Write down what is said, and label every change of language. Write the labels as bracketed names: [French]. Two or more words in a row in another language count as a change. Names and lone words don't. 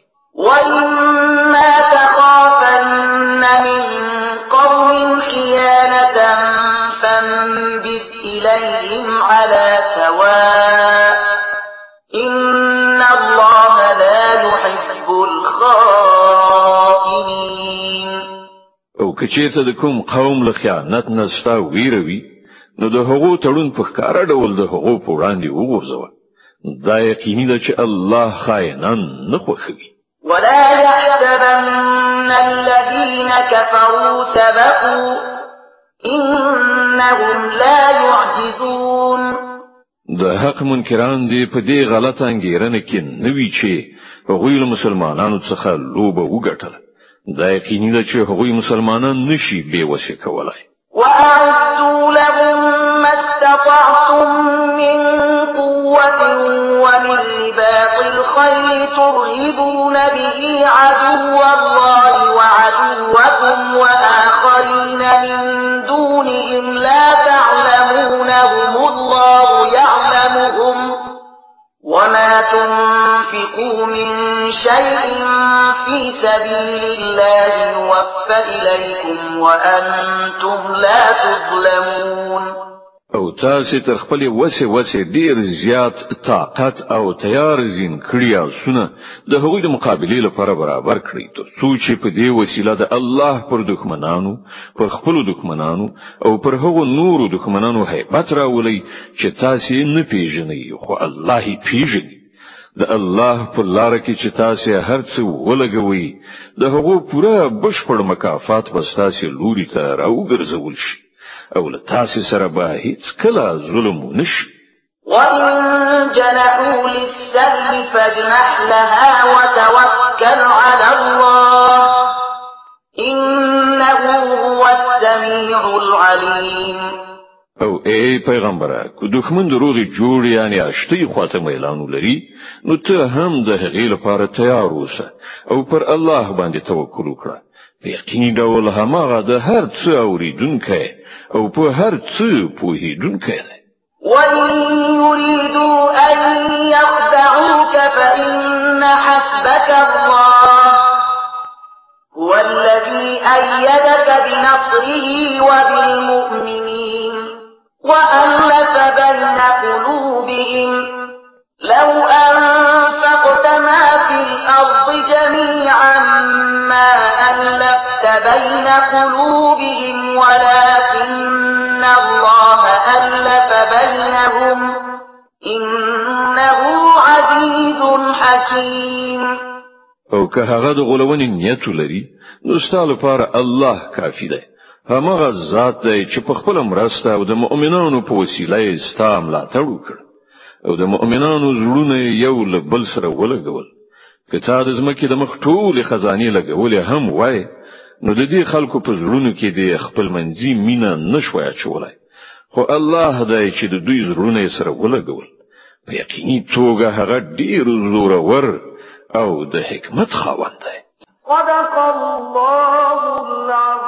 [Arabic] وإما تخافن من قوم خيانة فانبذ إليهم على سواء إن الله لا يحب الخائنين. [Pashto] او که چېرته د کوم قوم له خیانت نه ستا ویره وي نو د هغو تړون په ښکاره ډول د هغو په وړاندې وغورځوه. دا یقیني ده چې الله خائنان نه خوښوي. [Arabic] ولا يحسبن الذين كفروا سبقوا إنهم لا يعجزون. [Pashto] د حق منکران دې په دې غلط انګیرنه کې نه وي چې هغوی له مسلمانانو څخه لوبه وګټله. دا یقیني ده چې هغوی مسلمانان نشي بې وسې کولای. [Arabic] وأعدوا لهم ما استطعتم من قوة ومن رباط الخيل ترهبون به عدو الله وعدوكم وآخرين من دونهم لا تعلمونهم الله يعلمهم وما تنفقوا من شيء في سبيل الله يوفى إليكم وأنتم لا تظلمون. [Pashto] او تاسې تر خپلې وسې ډېر زیات طاقت او تیار زین کړي آسونه د هغوی د مقابلې لپاره برابر کړئ تر څو چې په دې وسیله د الله پر دښمنانو پر خپلو دښمنانو او پر هغو نورو دښمنانو هیبت راولئ چې تاسې نه پیژنئ خو الله یې پیژني. د الله په لاره کې چې تاسې هر څه ولګوئ د هغو پوره بشپړ مکافات به ستاسې لوري ته راوګرځول شي او له تاسې سره به هیڅکله ظلم ونه شي. [Arabic] وإن جنحوا للسلم فاجنح لها وتوكل على الله إنه هو السميع العليم. [Pashto] او ای پیغمبره که دښمن دروغې جوړ یعنی اشتۍ خواته میلان ولري نو ته هم د هغې لپاره تیار اوسه او پر الله باندې توکل وکړه. په یقیني ډول هماغه د هر څه اورېدونکی او په هر څه پوهېدونکی دی. [Arabic] وإن يريدوا أن يخدعوك فإن حسبك الله هو الذي أيدك بنصره وبالمؤمنين وألف بين قلوبهم لو أنفقت ما في الأرض جميعا ما ألفت بين قلوبهم ولكن الله ألف بينهم إنه عزيز حكيم. [Pashto] او که هغه د غولونې نیت ولري نو ستا لپاره الله کافي دی. هماغه ذات دی چې په خپله مرسته او د مؤمنانو په وسیله یې ستا ملاتړ وکړ او د مؤمنانو زړونه یو له بل سره ولګول. که تا د ځمکې د مخ ټولې خزانې لګولې هم وای نو د دې خلکو په زړونو کې د خپلمنځي مینه نشوای اچولی خو الله دی چې د دوی زړونه یې سره ولګول. په یقیني توګه هغه ډېر زورور او د حکمت خاوند دی. [Arabic] صدق الله العظيم.